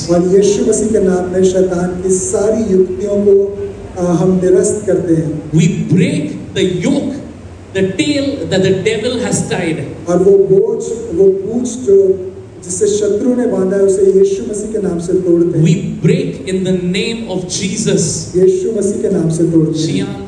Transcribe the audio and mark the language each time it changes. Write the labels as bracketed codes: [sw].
[hi] और यीशु मसीह के नाम में शैतान की सारी युक्तियों को हम निरस्त करते हैं। [en] We break the yoke, the tail that the devil has tied. [hi] और वो बोझ, वो पूंछ जो जिसे शत्रु ने बांधा है, उसे यीशु मसीह के नाम से तोड़ते हैं। [en] We break in the name of Jesus. [hi] यीशु मसीह के नाम से तोड़ते हैं।